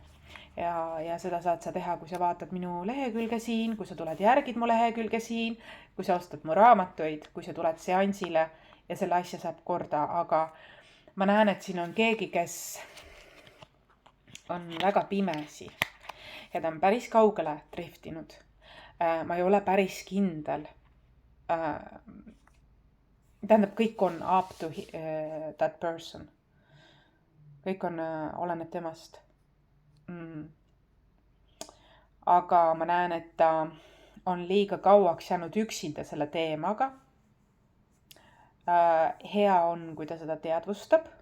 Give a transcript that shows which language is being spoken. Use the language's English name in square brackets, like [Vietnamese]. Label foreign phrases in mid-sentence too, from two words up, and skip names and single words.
[Estonian] Ja seda saad sa teha, kui sa vaatad minu lehekülge siin, kui sa tuled järgid mu lehekülge siin, kui sa ostad mu raamatuid, kui sa tuled seansile ja selle asja saab korda. Aga ma näen, et siin on keegi, kes on väga pimesi ja ta on päris kaugele driftinud. Ma ei ole päris kindel. Tähendab, kõik on [English] up to that person. [Estonian] Kõik on, oleneb temast. Aga ma näen, et ta on liiga kauaks jäänud üksinda selle teemaga. Hea on, kui ta seda teadvustab.